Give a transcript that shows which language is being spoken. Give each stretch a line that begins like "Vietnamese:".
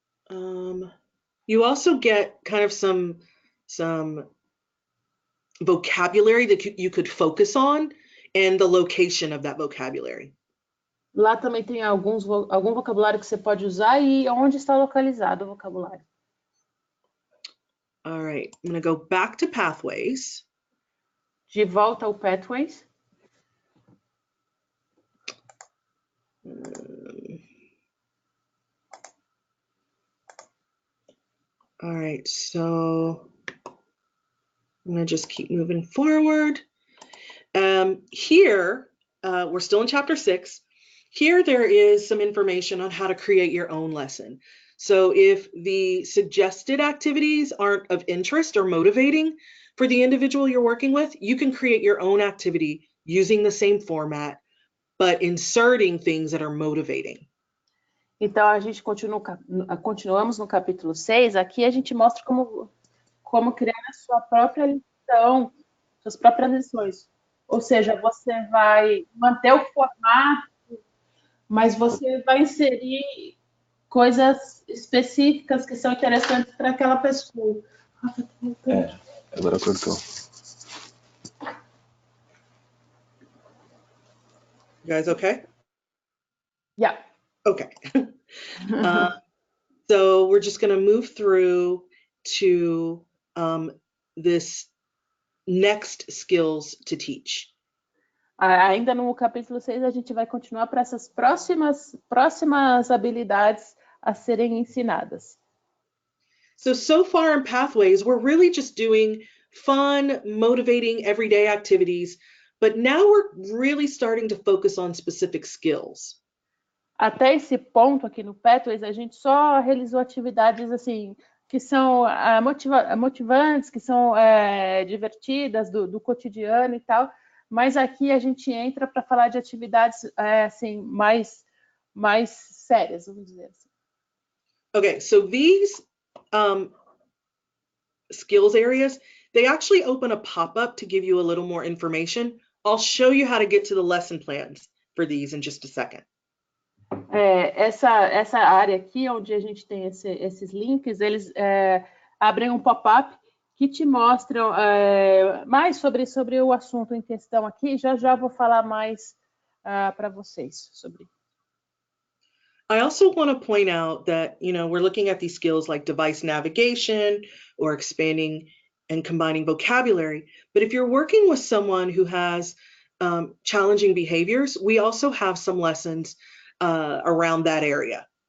English: You also get kind of some vocabulary that you could focus on and the location of that vocabulary.
Portuguese: Lá também tem algum vocabulário que você pode usar e onde está localizado o vocabulário.
English: All right, I'm going to go back to Pathways.
Portuguese: De volta ao Pathways.
English: All right, so I'm going to just keep moving forward. Here, we're still in chapter 6. Here there is some information on how to create your own lesson. So if the suggested activities aren't of interest or motivating for the individual you're working with, you can create your own activity using the same format, but inserting things that are motivating.
Portuguese: Então, a gente continuamos no capítulo 6. Aqui a gente mostra como criar a sua própria lição, suas próprias lições. Ou seja, você vai manter o formato, mas você vai inserir coisas específicas que são interessantes para aquela pessoa. Agora cortou.
English: You guys okay? Yeah. Okay. So we're just going to move through to this next skills to teach.
Portuguese: Ainda no capítulo 6, a gente vai continuar para essas próximas habilidades a serem ensinadas.
English: So far in Pathways, we're really just doing fun, motivating, everyday activities, but now we're really starting to focus on specific skills.
Portuguese: Até esse ponto aqui no Pathways, a gente só realizou atividades assim que são motivantes, que são divertidas do cotidiano e tal, mas aqui a gente entra para falar de atividades assim mais sérias, vamos dizer assim.
English: Okay, so these skills areas, they actually open a pop-up to give you a little more information. I'll show you how to get to the lesson plans for these in just a second.
Portuguese: Essa área aqui, onde a gente tem esses links, eles abrem um pop-up que te mostram mais sobre o assunto em questão aqui. Já vou falar mais para vocês sobre.
English: I also want to point out that, we're looking at these skills like device navigation or expanding and combining vocabulary. But if you're working with someone who has challenging behaviors, we also have some lessons around that area.